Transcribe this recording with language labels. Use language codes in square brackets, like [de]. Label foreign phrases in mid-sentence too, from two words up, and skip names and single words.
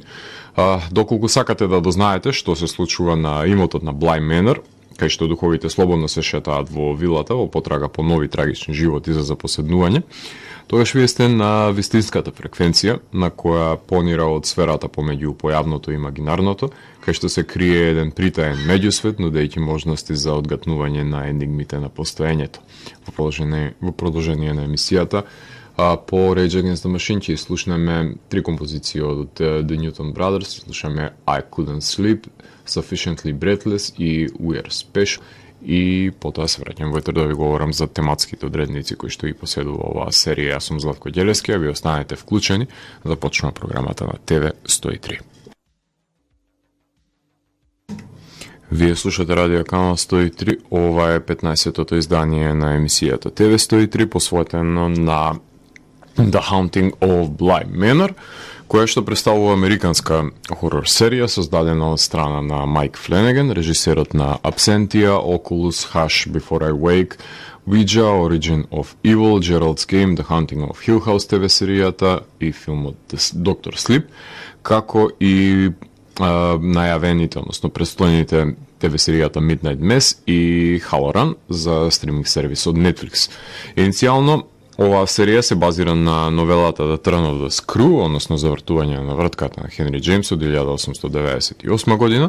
[mk] Доколку сакате да дознаете што се случува на имотот на Bly Manor, кај што духовите слободно се шетаат во вилата во потрага по нови трагични животи за запоседнување, тогаш вие сте на вистинската фреквенција, на која понира од сферата помеѓу појавното и имагинарното, кај што се крие еден притаен меѓусвет, нудејќи можности за одгатнување на енигмите на постоењето. Во продолжение на емисијата, по Rage Against the Machine ќе слушнеме три композиции од The Newton Brothers, слушаме I Couldn't Sleep, Sufficiently Breathless и We Are Special, и потоа се враќам во етер да ви говорам за тематските одредници кои што ги поседува оваа серија. Јас сум Златко Ѓелески, а ви останете вклучени да почнува програмата на ТВ 103. Вие слушате Радио Канал 103, ова е 15-тото издание на емисијата ТВ 103, посветено на The Haunting of Bly Manor, која што представува американска хорор серија создадена од страна на Майк Фленеган, режисерот на Absentia, Oculus, Hush, Before I Wake, Ouija, Origin of Evil, Gerald's Game, The Haunting of Hill House ТВ серијата и филмот Dr. Sleep, како и најавените, односно предстојните ТВ серијата Midnight Mass и Halloran за стриминг сервисот Netflix. Иницијално оваа серија се базира на новелата The Turn of the Screw, односно завртување на вртката на Хенри Џејмс од 1898 година.